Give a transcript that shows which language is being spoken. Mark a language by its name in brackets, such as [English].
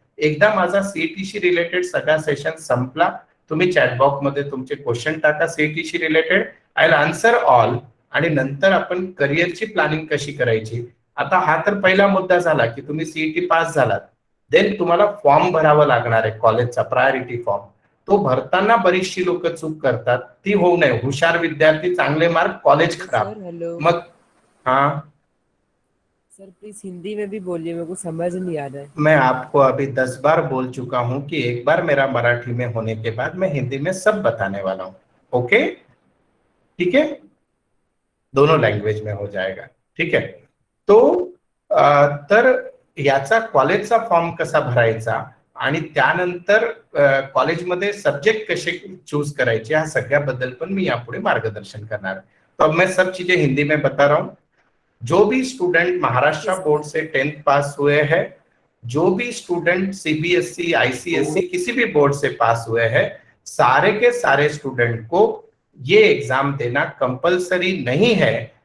[Marathi] एकदा माझा सीईटीशी रिलेटेड सगळा सेशन संपला, तुम्ही चॅटबॉक्स मध्ये तुमचे क्वेश्चन टाका सीईटीशी related, [English] I will answer all, [Marathi] आणि नंतर आपण करिअरची प्लॅनिंग कशी करायची. आता हा तर पहिला मुद्दा झाला की तुम्ही सीईटी पास झालात, देन तुम्हाला फॉर्म भरावा लागणार आहे कॉलेजचा, प्रायोरिटी फॉर्म. तो भरताना बरीचशी लोक चूक करतात, ती होऊ नये. हुशार विद्यार्थी, चांगले मार्क, कॉलेज खराब. [English] hello मग हाँ [Hindi] सर, प्लीज हिंदी में भी बोलिए, मेरे को समझ नहीं आ रहा है. मैं आपको अभी 10 बार बोल चुका हूं कि एक बार मेरा मराठी में होने के बाद मैं हिंदी में सब बताने वाला हूं. ओके, ठीक है, दोनों लैंग्वेज में हो जाएगा. ठीक है. [Marathi] तो तर याचा कॉलेजचा फॉर्म कसा भरायचा आणि त्यानंतर कॉलेजमध्ये सब्जेक्ट कसे चूज करायचे, ह्या सगळ्याबद्दल पण मी यापुढे मार्गदर्शन करणार आहे. [Hindi] तो अब मैं सब चीजें हिंदी में बता रहा हूं. जो भी स्टूडेंट महाराष्ट्र बोर्ड से 10th पास हुए हैं, जो भी स्टूडेंट सीबीएसई, आईसीएसई किसी भी बोर्ड से पास हुए हैं, सारे के सारे स्टूडेंट को ये एग्जाम देना कंपलसरी नहीं है.